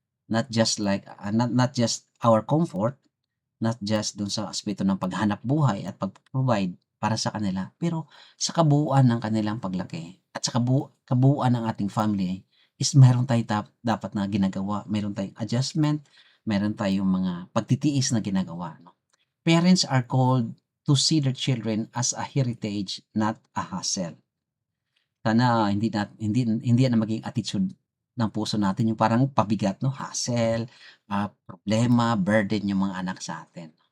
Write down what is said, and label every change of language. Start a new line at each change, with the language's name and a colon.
English: Not just like not just
Filipino: our comfort, not just dun sa aspeto ng paghanap buhay at pag-provide para sa kanila, pero sa kabuuan ng kanilang paglaki at sa kabuuan ng ating family is meron tayong dapat na ginagawa, meron tayong adjustment, meron tayong mga pagtitiis na ginagawa, no?
English: Parents are called to see their children as a heritage, not a hassle.
Filipino: Sana hindi yan ang maging attitude ng puso natin, yung parang pabigat 'no, hassle, problema, burden yung mga anak sa atin.